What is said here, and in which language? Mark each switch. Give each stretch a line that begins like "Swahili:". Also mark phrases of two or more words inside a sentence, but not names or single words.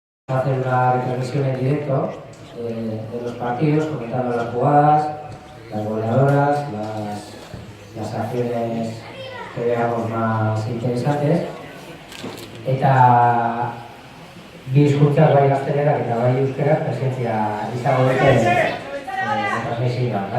Spanish: Hacer una retransmisión en directo de los partidos, comentando las jugadas, las goleadoras, las acciones que veamos más interesantes.
Basque: Eta bi hizkuntzak bai gaztelerak eta bai euskarak presentzia izango dute transmisioan, bai?